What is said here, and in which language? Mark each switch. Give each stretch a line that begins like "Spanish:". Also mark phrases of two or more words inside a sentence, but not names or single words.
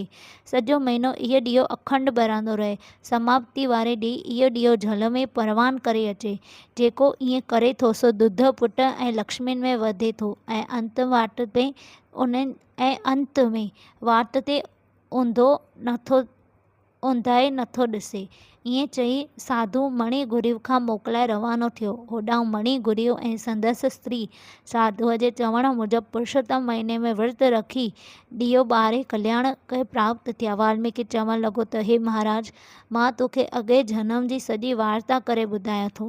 Sindhi: सॼो महीनो इहो ॾीओ अखंड ॿरंदो रहे। समाप्ति वारे ॾींहुं इहो ॾीओ झल में परवान करे अचे। जेको ईअं करे थो सो दुध पुट ऐं लक्ष्मियुनि में वधे थो ऐं अंत में वात ते ऊंधाए नथो ॾिसे। ईअं चई साधु मणि गुरु खां मोकिलाए रवानो थियो। होॾां मणि गुरु ऐं संदसि स्त्री साधुअ जे चवण मूजिबि पुरुषोत्तम महीने में विर्त रखी ॾीओ ॿारे कल्याण खे प्राप्त थिया। वाल्मीकि चवण लॻो त हे महाराज, मां तोखे अॻे जनम जी सॼी वार्ता करे ॿुधायां थो।